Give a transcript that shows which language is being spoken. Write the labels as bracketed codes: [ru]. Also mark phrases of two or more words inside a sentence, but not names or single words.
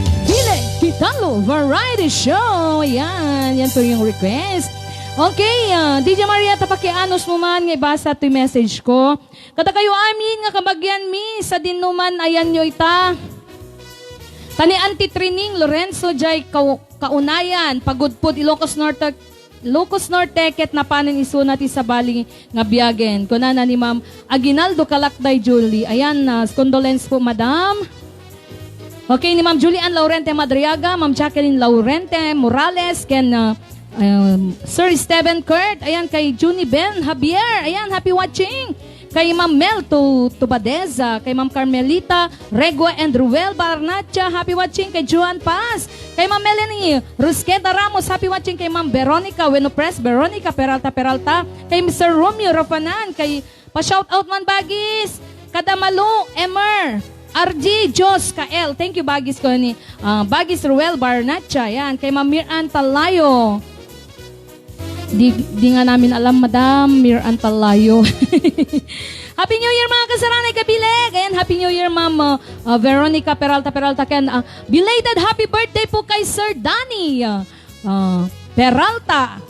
[ilo] Bile Pitalo Variety Show. Yan. [tl] Yan po yung request. [ilo] Okay, ah, D J Marieta, pakianos mo man nga ibasa to yung message ko. Kada kayo amin nga kabagyan mi sa dinuman ayan nyo ita. Tani Auntie Trining Lorenzo Jai Kau-, Kaunayan, Pagudpud, Ilocos Norte, Ilocos Norte, ket napanin isuna ti sabali nga biyagen. Kunana ni Ma'am Aguinaldo Kalakday Julie. Ayan, ah, condolence po, Madam. Okay, ni Ma'am Julian Laurente Madriaga, Ma'am Jacqueline Laurente Morales, ken, ah, um, Sir Steven Kurt, ayan, kay Junie Ben Javier, ayan, [en] happy watching. [ilo] Kay Ma'am Mel Tu-, Tubadeza, kay Ma'am Carmelita Regua and Ruel Barnacha, [en] happy watching. [ilo] Kay Juan Paz, kay Ma'am Melanie Rusqueta Ramos, [en] happy watching. [ilo] Kay Ma'am Veronica Wenopres, Veronica Peralta Peralta, kay Mister Romeo Rafanan, kay pa-shoutout man bagis, Kadamalo Emer, R G Jos Kael, [en] thank you [ilo] bagis ko ni, ah, bagis Ruel Barnacha, yan, kay Ma'am Miran Talayo. [tl] Di, di nga namin alam, Madam, Miran Talayo. [en] Happy New Year, [tl] mga kasaranay kabileg. [ilo] Ayan, [en] Happy New Year, [ilo] Ma'am, ah, ah, Veronica Peralta Peralta. Ken, ah, [en] belated happy birthday [ilo] po kay Sir Danny, ah, ah, Peralta.